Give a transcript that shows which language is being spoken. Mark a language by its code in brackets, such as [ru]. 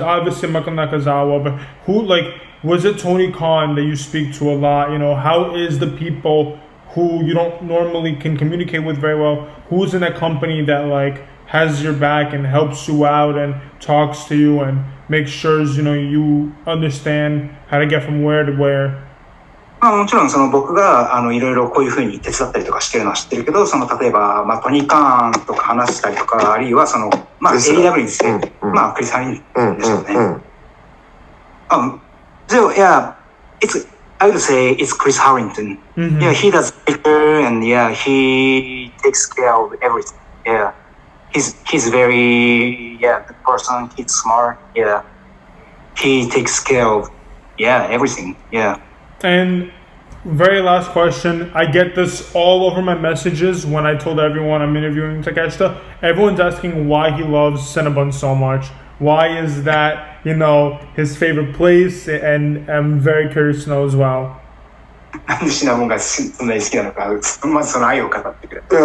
[en] Obviously, Michael Nakazawa, but who, was it Tony Khan that you speak to a lot? How is the people who you don't normally can communicate with very well? Who's in that company that has your back and helps you out and talks to you and makes sure you understand how to get from where to where? [ja] もちろん僕がいろいろこういうふうに手伝ったりとかしてるのは知ってるけど、例えばトニー・カーンとか話したりとか、あるいはAEW にしてクリス・ハリンでしょうね。 [en] Yeah, I would say it's Chris Harrington. Yeah, he does better, and he takes care of everything. Yeah, he's very good person. He's smart. Yeah, he takes care of everything. Yeah. And very last question, I get this all over my messages when I told everyone I'm interviewing Takeshita. Everyone's asking why he loves Cinnabon so much. Why is that, his favorite place? And I'm very curious to know as well. [ja] なんでシナボンがそんなに好きなのか、まずその愛を語ってくれ。